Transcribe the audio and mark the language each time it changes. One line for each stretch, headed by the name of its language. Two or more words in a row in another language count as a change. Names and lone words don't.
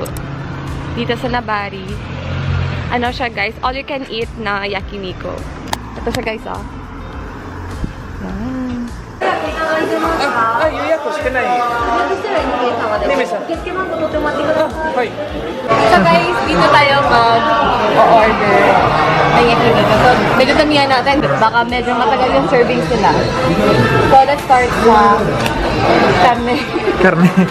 Filipino: Dito sa Nabari. Ano siya guys,
English: all you can eat
Filipino: na yakiniku. Ito siya guys, Yan.
Japanese: 予約してない。ねめさん。はい。
Filipino: So guys, dito tayo mag-order ng yakiniku. So, medyo tamihan natin. Baka medyo matagal yung servings nila. So,
English: let's start
Filipino: sa karne. Karne.